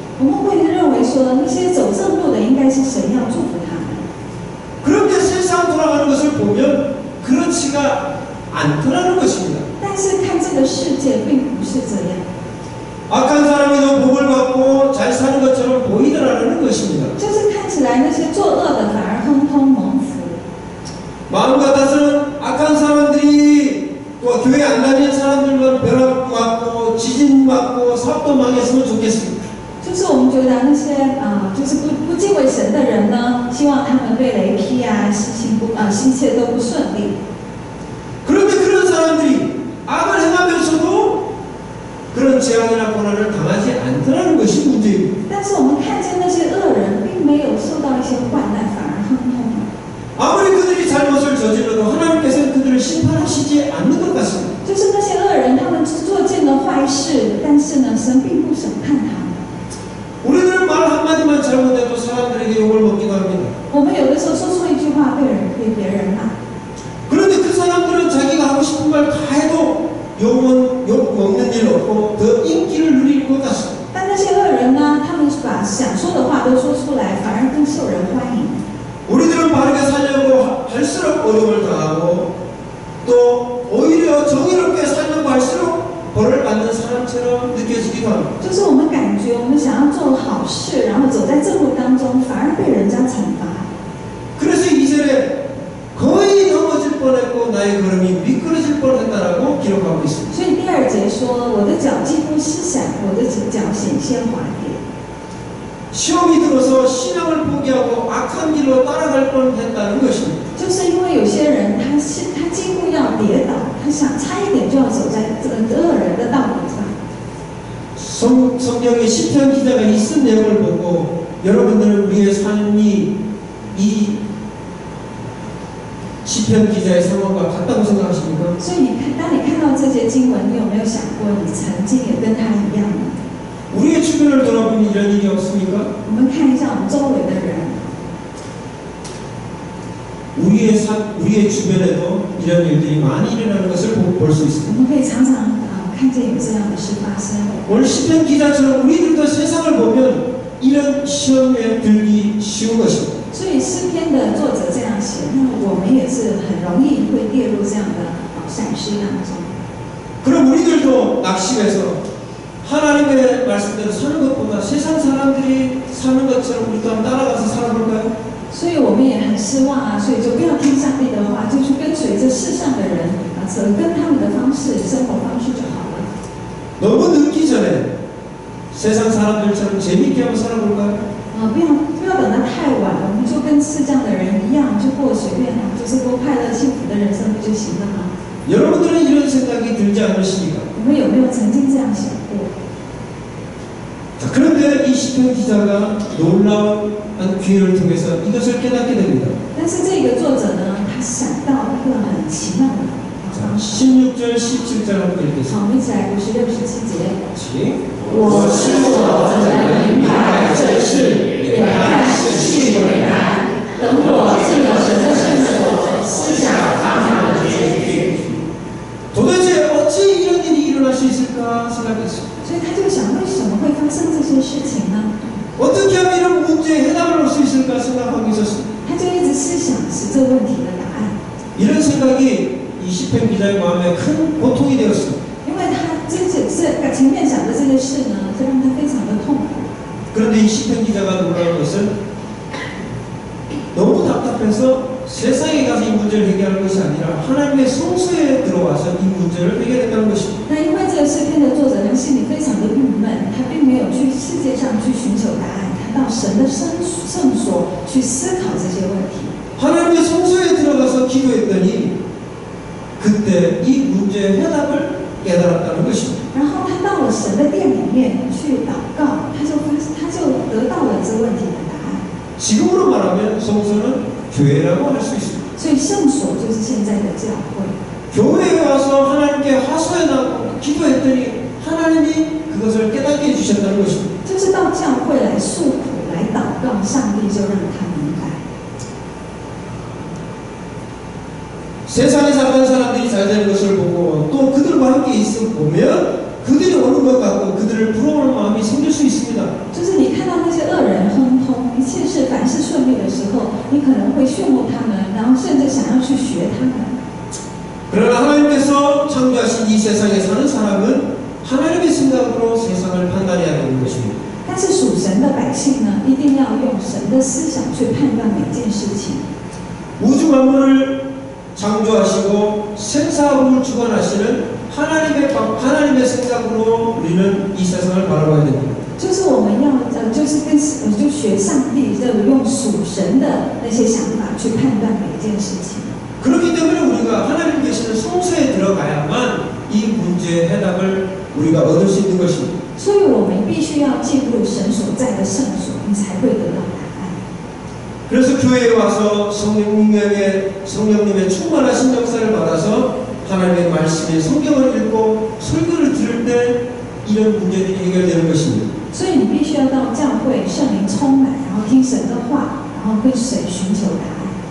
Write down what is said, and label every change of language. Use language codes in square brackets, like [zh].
[zh] 我们会认为说，那些走正路的应该是神要祝福他们。 [ko] 그런데 세상 돌아가는 것을 보면 그렇지가 않더라는 것입니다. [zh] 但是看这个世界并不是这样， [ko] 악한 사람이 더 복을 받고 잘 사는 것처럼 보이더라는 것입니다. [zh] 就是看起来那些作恶的反而亨通蒙福。 [ko] 마음 같아서는 악한 사람들이 또 교회 안 다니는 사람들만 벼락 맞고 지진 맞고 사업도 망했으면 좋겠습니다. [zh] 就是我们觉得那些就是不敬畏神的人呢，希望他们被雷劈啊，一切都不顺利。 [ko] 그런데 그런 사람들이 악을 행하면서도 그런 재앙이나 고난을 당하지 않더라는 것이 문제입니다. [zh] 但是我们看见那些恶人并没有受到一些患难，反而亨通。 [ko] 아무리 그들이 잘못을 저질러도 하나님께서는 그들을 심판하시지 않는 것 같습니다. [zh] 就是那些恶人，他们做尽了坏事，但是呢，神并不审判他们。 [ko] 우리들은 말 한마디만 잘못해도 사람들에게 욕을 먹기도 합니다. [zh] 我们有的时候说错一句话，被别人骂。 [ko] 그런데 그 사람들은 자기가 하고 싶은 말 다 해도 욕 먹는 일 없고 더 인기를 누릴 것 같습니다. [zh] 但那些恶人呢，他们把想说的话都说出来，反而更受人欢迎。 [ko] 우리들은 바르게 살려고 할수록 어려움을 당하고 또 오히려 정의롭게 살려고 할수록 벌을 받는 사람처럼 느껴지기도 합니다. [zh] 就是我们感觉我们想要做好事，然后走在正路当中，反而被人家惩罚。 [ko] 그래서 2절에 거의 넘어질 뻔했고 나의 걸음이 미끄러질 뻔했다라고 기록하고 있습니다. [zh] 所以第2节说，我的脚几乎失散，我的脚险些滑跌。 [ko] 시험이 들어서 신앙을 포기하고 악한 길로 따라갈 뻔했다는 것입니다. [zh] 就是因为有些人他几乎要跌倒，他想差一点就要走在这个恶人的道路上。 [ko] 성경의 시편 기자가 이 쓴 내용을 보고 여러분들은 우리의 삶이 이 시편 기자의 상황과 같다고 생각하십니까? [zh] 所以当你看到这些经文，你有没有想过，你曾经也跟他一样呢？ [ko] 우리의 주변을 돌아보면 이런 일이 없습니까? [zh] 我们看一下我们周围的人， [ko] 우리의 주변에도 이런 일들이 많이 일어나는 것을 볼 수 [zh] 我 [ko] 있습니다. [zh] 们可以常常看见有这样的事发生。 [ko] 오늘 시편 기자처럼 우리들도 세상을 보면 이런 시험에 들기 쉬운 것입니다. [zh] 所以诗篇的作者这样写，那我们也是很容易会跌入这样的闪失当中。 [ko] 그럼 우리들도 낙심해서 하나님의 말씀대로 사는 것보다 세상 사람들이 사는 것처럼 우리도 한번 따라가서 살아볼까요? [zh] 所以我们也很失望啊，所以就不要听上帝的话，就去跟随这世上的人跟他们的方式、生活方式就好了。 [ko] 너무 늦기 전에 세상 사람들처럼 재미있게 한번 살아볼까요? [zh] 不要等到太晚了，我们就跟世上的人一样，就过随便就是过快乐幸福的人生不就行了吗？ [ko] 여러분들은 이런 생각이 들지 않으십니까? [zh] 你们有没有曾经这样想过？ [ko] 자, 그런데 이 시편 기자가 놀라운 기회를 통해서 이것을 깨닫게 됩니다. [zh] 但是这个作者呢，他想到一个很奇妙的 [ko] 자, [zh] 方式。 [ko] 16절, 17절 한번 읽겠습니다. [zh] 好，我们一起来读16、17节。 [ko] 같이. [zh] 我是我怎能明白这事？眼看死去为难，等我进了神的圣所，思想他们的结局。 [ko] 도대체 어찌 이런 일이 일어날 수 있을까 생각했어요. [zh] 所以他就想，为什么会发生这些事情呢？ [ko] 어떻게 하면 이런 문제에 해답을 올 수 있을까 생각하고 있었어요. [zh] 他就一直思想是这问题的答案， [ko] 이런 생각이 이 시편 기자의 마음에 큰 고통이 되었어요. [zh] 因为他前面讲的这个事呢，这让他非常的痛苦。 [ko] 그런데 이 시편 기자가 놀라운 것은 너무 답답해서 세상에 가서 이 문제를 해결할 것이 아니라 하나님의 성소에 들어와서 이 문제를 해결했다는 것입니다. [zh] 那因为这个诗篇的作者，他心里非常的郁闷，他并没有去世界上去寻求答案，他到神的圣所去思考这些问题。 [ko] 하나님의 성소에 들어가서 기도했더니 그때 이 문제의 해답을 깨달았다는 것입니다. [zh] 然后他到了神的殿里面去祷告，他就得到了这问题的答案。 [ko] 지금으로 말하면 성소는 교회라고 할 수 있습니다. [zh] 所以圣所就是现在的教会。 [ko] 교회에 와서 하나님께 하소연 하고 기도했더니 하나님이 그것을 깨닫게 해주셨다는 것입니다. [zh] 就是到教会来诉苦、来祷告，上帝就让他明白。 [ko] 세상에 살던 사람들이 잘 되는 것을 보고 또 그들과 함께 있어 보면 그들이 오는 것 같고 그들을 부러워하는 마음이 생길 수 있습니다. [zh] 就是你看到那些恶人亨通，一切是凡事顺利的时候，你可能会羡慕他们，然后甚至想要去学他们。 [ko] 그러나 하나님께서 창조하신 이 세상에 사는 사람은 하나님의 생각으로 세상을 판단해야 되는 것입니다. [zh] 但是属神的百姓呢，一定要用神的思想去判断每件事情。 [ko] 우주 만물을 창조하시고 생사함을 주관하시는 하나님의 생각으로 우리는 이 세상을 바라봐야 됩니다. [zh] 就是我们要就学上帝，就用属神的那些想法去判断每件事情。 [ko] 그렇기 때문에 우리가 하나님 계시는 성소에 들어가야만 이 문제의 해답을 우리가 얻을 수 있는 것입니다. [zh] 所以我们必须要进入神所在的圣所，你才会得到答案。 [ko] 그래서 교회에 와서 성령님의 충만하신 역사를 받아서 하나님의 말씀에 성경을 읽고 설교를 들을 때 이런 문제들이 해결되는 것입니다. [zh] 所以你必须要到教会，圣灵充满，然后听神的话，然后跟神寻求答案。